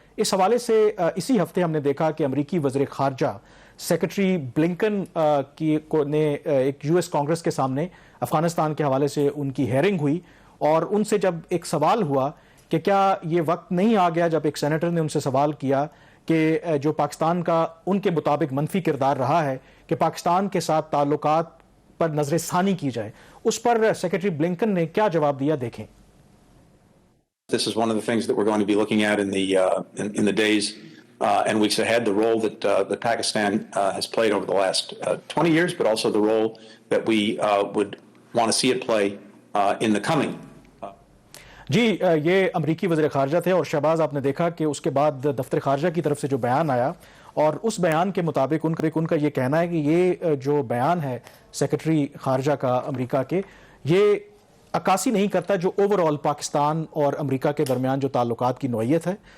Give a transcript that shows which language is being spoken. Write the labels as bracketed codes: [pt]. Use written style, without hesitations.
[ur] اس حوالے سے اسی ہفتے ہم نے دیکھا کہ امریکی وزیر خارجہ سیکرٹری بلنکن نے ایک US کانگریس کے سامنے افغانستان کے حوالے سے ان کی ہیئرنگ ہوئی, اور ان سے جب ایک سوال ہوا کہ کیا یہ وقت نہیں آ گیا, جب ایک سینیٹر نے ان سے سوال کیا کہ جو پاکستان کا ان کے مطابق منفی کردار رہا ہے کہ پاکستان کے ساتھ تعلقات پر نظر ثانی کی جائے, اس پر سیکرٹری بلنکن نے کیا جواب دیا دیکھیں. [en] This is one of the things that we're going to be looking at in the days and weeks ahead, the role that Pakistan has played over the last 20 years, but also the role that we would want to see it play in the coming. [ur] جی یہ امریکی وزیر خارجہ تھے, اور شہباز آپ نے دیکھا کہ اس کے بعد دفتر خارجہ کی طرف سے جو بیان آیا, اور اس بیان کے مطابق ان کا یہ کہنا ہے کہ یہ جو بیان ہے سیکرٹری خارجہ کا امریکہ کے, یہ عکاسی نہیں کرتا جو اوورآل پاکستان اور امریکہ کے درمیان جو تعلقات کی نوعیت ہے.